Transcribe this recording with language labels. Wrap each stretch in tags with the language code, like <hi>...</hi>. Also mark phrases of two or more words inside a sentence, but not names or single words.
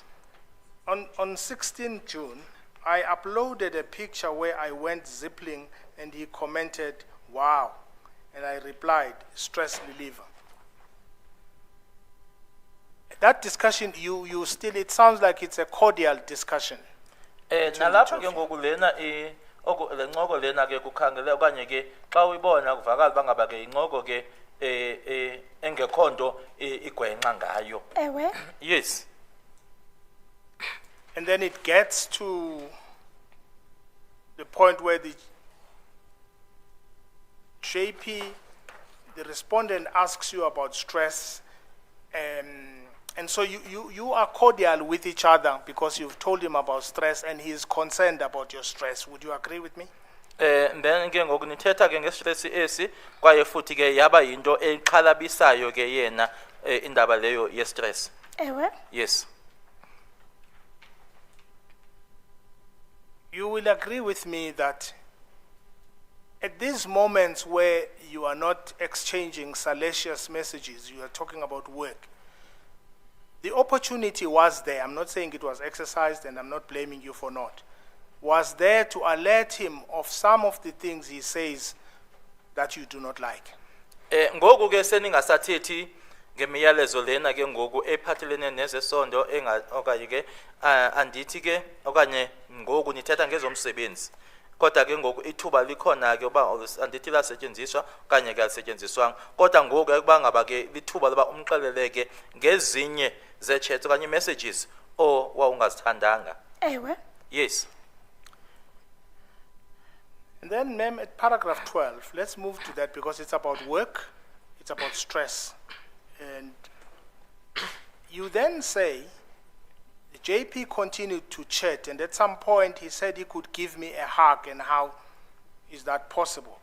<en>On 16 June, I uploaded a picture where I went zipping and he commented, wow. And I replied, stress reliever. That discussion, you still, it sounds like it's a cordial discussion.</en> <xh>Nalapho ke ngoku lena le ncoko lena ke kukhangele okanye ke xa uyibona kuvakala bangaba ke incoko ke engekho igwenxa ngayo. Ewe.</xh> <en>Yes. And then it gets to the point where the JP, the respondent asks you about stress, and so you are cordial with each other because you've told him about stress and he is concerned about your stress. Would you agree with me?</en> <xh>Then ke ngoku nithetha ke ngestress esi kwaye futhi ke yaba yinto eqhalabisayo ke yena indaba leyo ye stress. Ewe.</xh> <en>Yes. You will agree with me that at these moments where you are not exchanging salacious messages, you are talking about work, the opportunity was there. I'm not saying it was exercised and I'm not blaming you for not. Was there to alert him of some of the things he says that you do not like.</en> <xh>Ngoku ke seningasathethi ngemiyalezo lena ke ngoku ephathelene nezesondo okanye ke andithi ke okanye ngoku nithetha ngezomsebenzi kodwa ke ngoku ithuba likhona ke uba andithi lasetyenziswa okanye ke alisetyenziswanga kodwa ngoku ke kuba ngaba ke lithuba loba umxeleleke ngezinye ze-chats okanye messages wawungazithandanga. Ewe.</xh> <en>Yes. And then, ma'am, at paragraph 12, let's move to that because it's about work, it's about stress. And you then say, the JP continued to chat, and at some point he said he could give me a hug, and how is that possible?</en>